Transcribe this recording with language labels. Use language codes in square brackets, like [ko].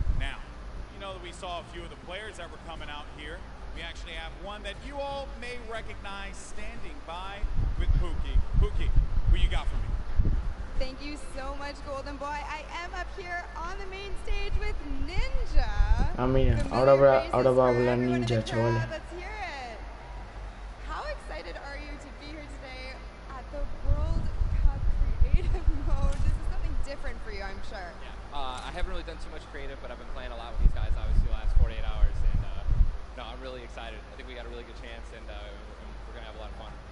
[en] Now, you know that we saw a few of the players that were coming out here. We actually have one that you all may recognize standing by with Pookie. Pookie, who you got for me? Thank you so much, Golden Boy. I am up here on the main stage with Ninja. [es] Ah, mira, ahora va a hablar Ninja, chavales. [en] Let's hear it. How excited are you to be here today at the World Cup Creative Mode? This is something different for you, I'm sure. Yeah. I haven't really done too much creative, but I've been playing a lot with these guys, obviously, the last 48 hours. And no, I'm really excited. I think we got a really good chance, and we're going to have a lot of fun.